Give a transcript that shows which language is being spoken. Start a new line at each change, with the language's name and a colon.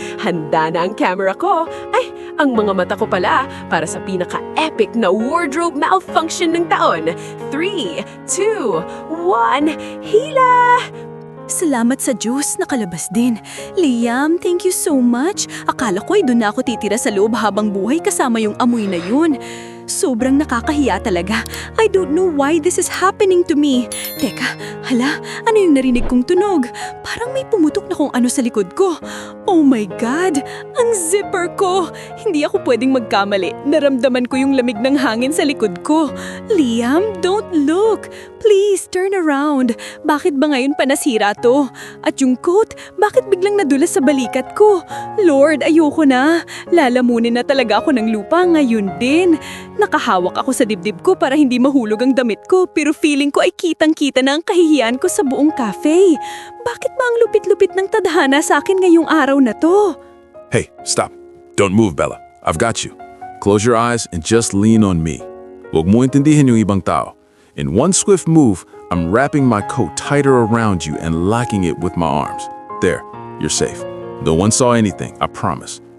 Filipino: Handa na ang camera ko. Ay, ang mga mata ko pala para sa pinaka-epic na wardrobe malfunction ng taon. 3, 2, 1, hila! Salamat sa Diyos, nakalabas din. Liam,
English: thank you so much.
Filipino: Akala ko ay doon na ako titira sa loob habang buhay kasama yung amoy na yun. Sobrang nakakahiya talaga.
English: I don't know why this is happening to me.
Filipino: Teka, hala, ano yung narinig kong tunog? Parang may pumutok na kung ano sa likod ko.
English: Oh my God!
Filipino: Ang zipper ko! Hindi ako pwedeng magkamali. Naramdaman ko yung lamig ng hangin sa likod ko.
English: Liam, don't look! Please, turn around.
Filipino: Bakit ba ngayon pa nasira to? At yung coat, bakit biglang nadulas sa balikat ko? Lord, ayoko na. Lalamunin na talaga ako ng lupa ngayon din. Nakahawak ako sa dibdib ko para hindi mahulog ang damit ko pero feeling ko ay kitang-kita na ang kahihiyan ko sa buong cafe. Bakit ba ang lupit-lupit ng tadhana sa akin ngayong araw na to?
English: Hey, stop. Don't move, Bella. I've got you. Close your eyes and just lean on me.
Filipino: Huwag mo intindihin yung ibang tao.
English: In one swift move, I'm wrapping my coat tighter around you and locking it with my arms. There, you're safe. No one saw anything, I promise.